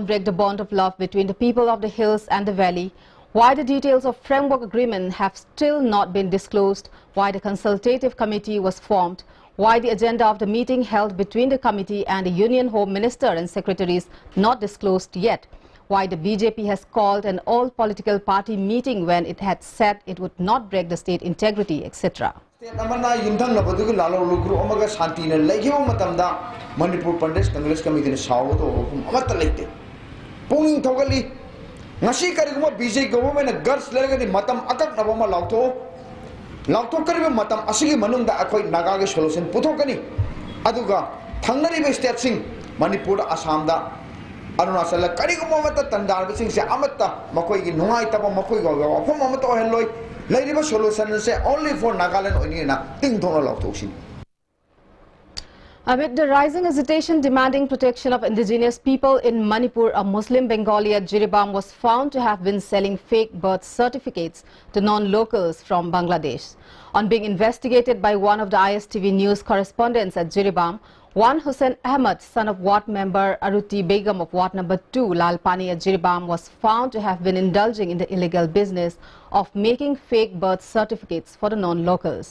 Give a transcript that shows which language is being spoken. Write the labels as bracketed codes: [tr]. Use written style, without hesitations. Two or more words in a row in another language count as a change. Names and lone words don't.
[en] break the bond of love between the people of the hills and the valley," "Why the details of framework agreement have still not been disclosed," "Why the consultative committee was formed," "Why the agenda of the meeting held between the committee and the Union Home Minister and secretaries not disclosed yet," "Why the BJP has called an all-political party meeting when it had said it would not break the state integrity," etc. [mni] Lautokkariba matam asigi manungda akoi nagage solution puthokani aduga thangnariba state sing Manipur Assam da Arunachal kariguma mata tandar sing se amatta makoi gi nungai taba makoi ga wafam amata heloi leiriba solution se [en] only for [mni] Nagaland onina ting thono lautoksin. [en] Amid the rising agitation demanding protection of indigenous people in Manipur, a Muslim Bengali at Jiribam was found to have been selling fake birth certificates to non-locals from Bangladesh. On being investigated by one of the ISTV news correspondents at Jiribam, one Hussain Ahmed, son of Ward member Aruti Begum of Ward number 2, Lalpani at Jiribam, was found to have been indulging in the illegal business of making fake birth certificates for the non-locals.